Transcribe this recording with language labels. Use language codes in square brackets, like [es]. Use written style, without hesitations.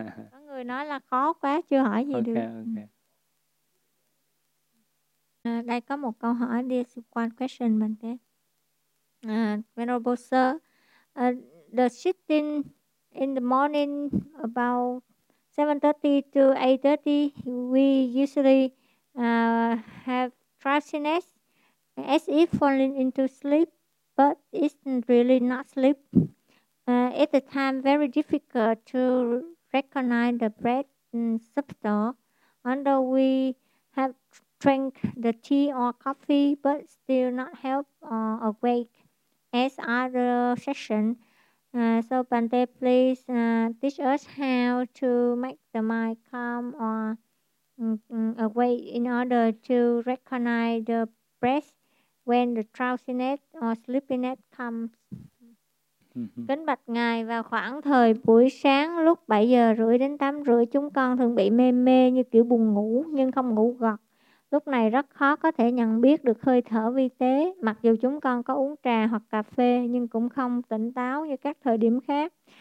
[vi] Có người nói là khó quá, chưa hỏi gì được. Đây có một câu hỏi, [en] this one question [vi] mình thế. [en] Venerable sir, the sitting in the morning about 7:30 to 8:30, we usually have drowsiness as if falling into sleep, but it's really not sleep. At the time, very difficult to recognize the breath subtle, although we have drank the tea or coffee, but still not help awake as other session. So Bante, please teach us how to make the mind calm or awake in order to recognize the breath when the drowsiness or sleepiness comes. [vi] Kính bạch ngài, vào khoảng thời buổi sáng lúc 7:30 đến 8:30, chúng con thường bị mê mê như kiểu buồn ngủ nhưng không ngủ gật. Lúc này rất khó có thể nhận biết được hơi thở vi tế, mặc dù chúng con có uống trà hoặc cà phê nhưng cũng không tỉnh táo như các thời điểm khác.